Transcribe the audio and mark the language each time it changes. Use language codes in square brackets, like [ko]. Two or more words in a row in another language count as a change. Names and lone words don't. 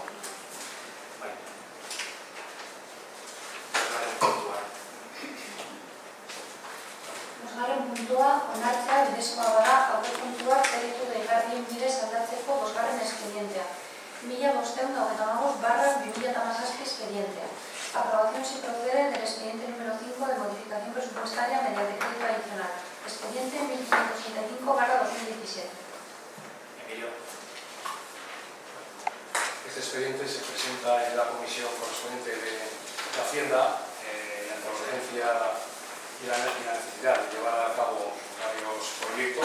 [eu] Bosgarren puntua onartzea bidezkoa bada aurrekontuak kreditu deigarrien bidez aldatzeko bosgarren expedientea. 1555/2017 expedientea. [es] Aprobación si procede del expediente número 5 de modificación presupuestaria mediante crédito adicional. Expediente 1585/2017. Emilio. Este expediente se presenta en la comisión correspondiente de Hacienda ante la urgencia y la necesidad de llevar a cabo varios proyectos.